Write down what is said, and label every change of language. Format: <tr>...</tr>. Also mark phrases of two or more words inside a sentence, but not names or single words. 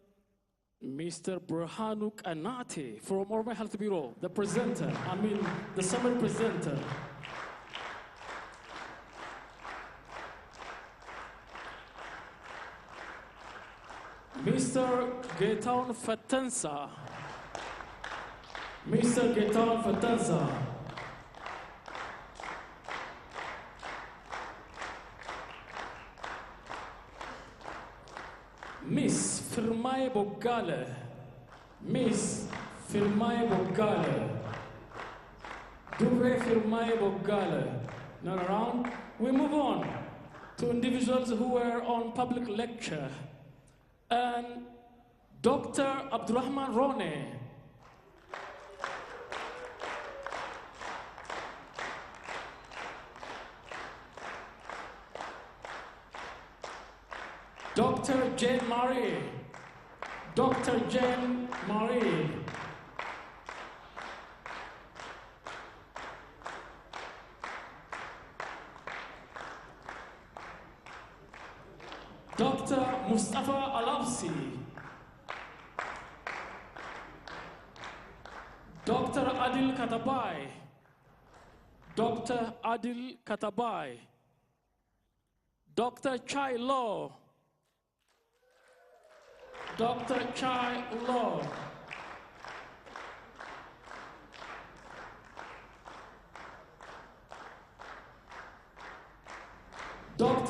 <en>Burhanuk Anate from Oromiyaa Health Bureau, the presenter, the summit presenter. Mr. Gaetan Fatansa. Mr. Gaetan Fatansa. Miss Firmaye Bogale. Miss Firmaye Bogale. Dure Firmaye Bogale. Not around. We move on to individuals who were on public lecture. And Dr. Abdurrahman Rone. Dr. Jane Marie. Dr. Jane Marie. Dr. Mustafa Alafsi. Dr. Adil Katabai. Dr. Adil Katabai. Dr. Chai Law. Dr. Chai Law. Dr.</en>